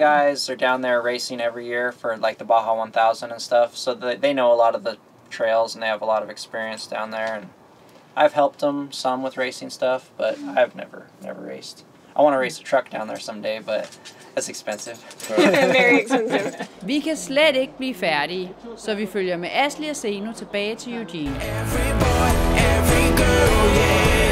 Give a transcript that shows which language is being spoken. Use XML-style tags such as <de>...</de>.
<en>guys are down there racing every year for like the Baja 1000 and stuff, so they know a lot of the trails and they have a lot of experience down there. And I've helped them some with racing stuff, but I've never raced. I want to race a truck down there someday, but that's expensive. Very expensive.</en> <da>Vi kan slet ikke blive færdige, så vi følger med Ashley og Zeno tilbage til Eugene.</da> <en>Every boy, every girl, yeah.</en>